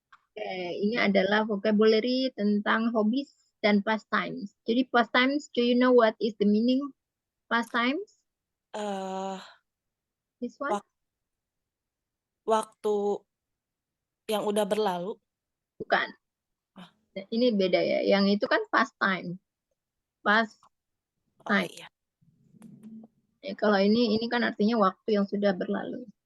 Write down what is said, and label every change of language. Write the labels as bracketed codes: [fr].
[id] Oke, ini adalah vocabulary tentang hobbies dan pastimes. Jadi [en] pastimes, do you know what is the meaning pastimes? Eh, This one? [id] wak- waktu yang udah berlalu. Bukan. Ah, Ini beda ya. Yang itu kan pastime. oh [en] Pastime. [id] iya, Ya, kalau ini kan artinya waktu yang sudah berlalu.